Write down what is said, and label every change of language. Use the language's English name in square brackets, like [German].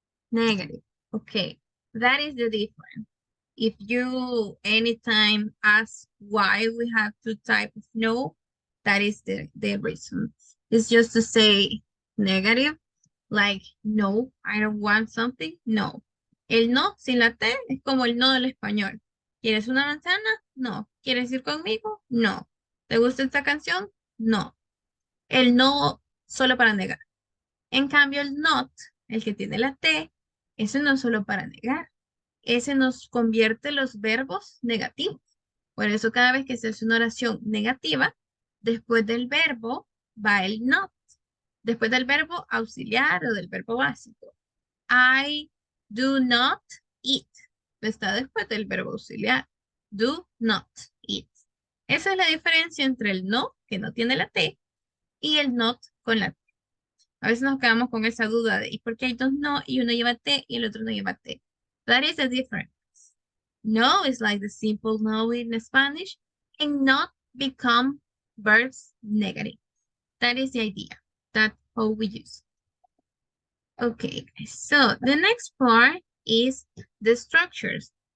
[English] Negative. Okay, that is the difference. If you anytime ask why we have 2 types of no, that is the reason. It's just to say negative, like no, I don't want something, no. [Spanish] El no sin la T es como el no del español. ¿Quieres una manzana? No. ¿Quieres ir conmigo? No. ¿Te gusta esta canción? No. El no solo para negar. En cambio, el not, el que tiene la T, ese no es solo para negar. Ese nos convierte los verbos negativos. Por eso cada vez que se hace una oración negativa, después del verbo va el not. Después del verbo auxiliar o del verbo básico. [English] I do not eat. [Spanish] Está después del verbo auxiliar. Do not eat. Esa es la diferencia entre el no, que no tiene la T, y el not con la T. A veces nos quedamos con esa duda de ¿y por qué hay 2 no y uno lleva T y el otro no lleva T? [English] That is the difference. No is like the simple no in Spanish, and not become verbs negative. That is the idea. That's how we use it. Okay, so the next part is the structures.